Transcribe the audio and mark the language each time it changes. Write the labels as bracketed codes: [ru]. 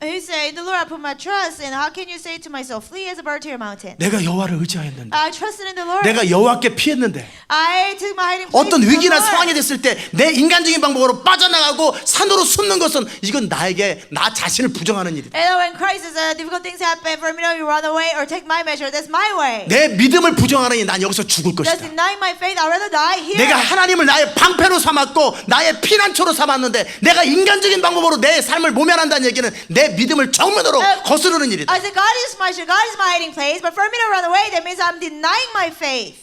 [en] And he said, "The Lord, I put my trust in. How can you say to myself, flee as a bird to your mountain?" [ko] 내가 여호와를 의지하였는데, [en] I trusted in the Lord. [ko] 내가 여호와께 피했는데, [en] I took my hiding place. [ko] 어떤 [en] in the [ko] 위기나 [en] Lord. [ko] 상황이 됐을 때 내 인간적인 방법으로 빠져나가고 산으로 숨는 것은 이건 나에게 나 자신을 부정하는 일이다. [en] And when crisis, difficult things happen, for me to run away or take my measure. That's my way. [ko] 내 믿음을 부정하니 난 여기서 죽을 [en] Just [ko] 것이다. [en] denying my faith. I'd rather die here. [ko] 내가 하나님을 나의 방패로 삼았고 나의 피난처로 삼았는데 내가 인간적인 방법으로 내 삶을 모면한다는 얘기는 내 믿음을 정면으로 거스르는 일이다. [en] I said, God is my shield, God is my hiding place. But for me to run away, that means I'm denying my faith.